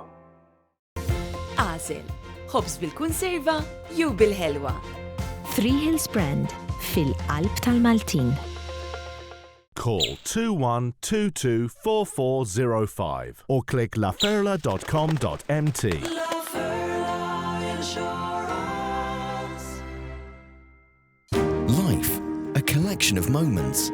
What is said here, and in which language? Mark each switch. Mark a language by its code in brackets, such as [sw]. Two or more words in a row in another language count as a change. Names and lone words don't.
[mt] Għażel, ħobż bil-kunserva jew bil-ħelwa. Three Hills Brand fil-qalb tal-Maltin. [en] Call 21224405 or click laferla.com.mt. Life, a collection of moments.